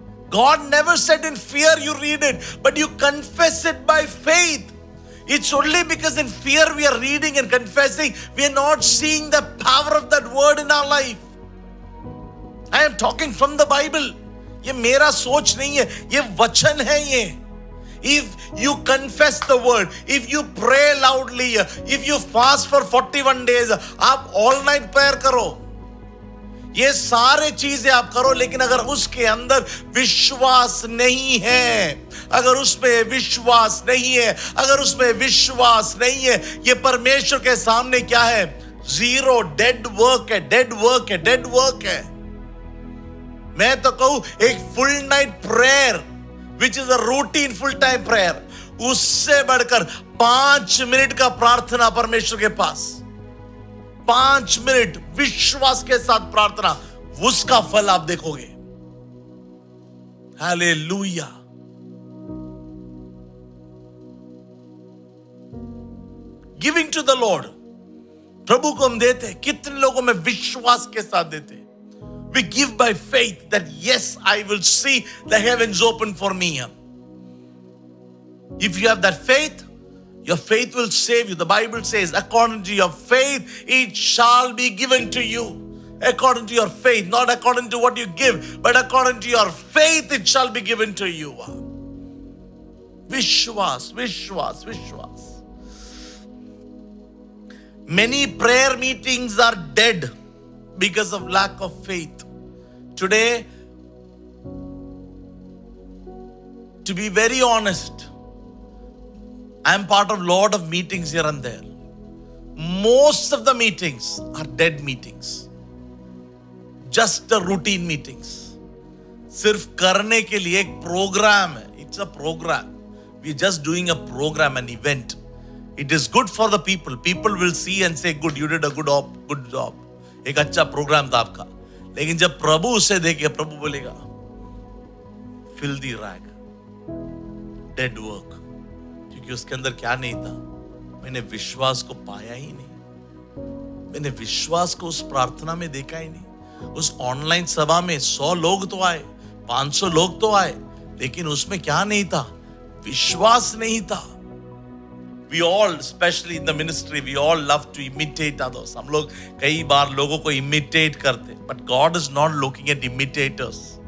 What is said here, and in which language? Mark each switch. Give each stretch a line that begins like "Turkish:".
English: God never said in fear you read it, but you confess it by faith. It's only because in fear we are reading and confessing, we are not seeing the power of that word in our life. I am talking from the Bible.
Hindi: ये मेरा सोच नहीं है, ये वचन है ये।
English: If you confess the word, if you pray loudly, if you fast for 41 days,
Hindi: आप all night prayer करो, ये सारे चीजें आप करो, लेकिन अगर उसके अंदर विश्वास नहीं है, अगर उसमें विश्वास नहीं है, अगर उसमें विश्वास नहीं है, ये परमेश्वर के सामने क्या है? जीरो, डेड वर्क है, डेड वर्क है, डेड वर्क है। मैं तो कहूं एक
English: full night prayer which is a routine full time prayer,
Hindi: उससे बढ़कर 5 मिनट का प्रार्थना परमेश्वर के पास, 5 मिनट विश्वास के साथ प्रार्थना, उसका फल आप देखोगे। Hallelujah.
English: giving to the Lord,
Hindi: प्रभु को हम देते हैं। कितने लोगों में विश्वास के साथ देते हैं?
English: We give by faith that yes, I will see the heavens open for me. If you have that faith, your faith will save you. The Bible says, according to your faith, it shall be given to you. According to your faith, not according to what you give, but according to your faith, it shall be given to you. Vishwas, Vishwas, Vishwas. Many prayer meetings are dead because of lack of faith. Today, to be very honest, I am part of lot of meetings here and there. Most of the meetings are dead meetings. Just the routine meetings.
Hindi: सिर्फ करने के लिए एक programme है.
English: It's a program. We are just doing a program, an event. It is good for the people. People will see and say, good, you did a good job.
Hindi: एक अच्छा programme था आपका. लेकिन जब प्रभु उसे देखे, प्रभु बोलेगा,
English: filthy rag, dead work.
Hindi: क्योंकि उसके अंदर क्या नहीं था? मैंने विश्वास को पाया ही नहीं. मैंने विश्वास को उस प्रार्थना में देखा ही नहीं. उस ऑनलाइन सभा में 100 लोग तो आए, 500 लोग तो आए, लेकिन उसमें क्या नहीं था? विश्वास नहीं था.
English: We all, especially in the ministry, we all love to imitate others.
Hindi: हम लोग कई बार लोगों को imitate करते,
English: but God is not looking at imitators.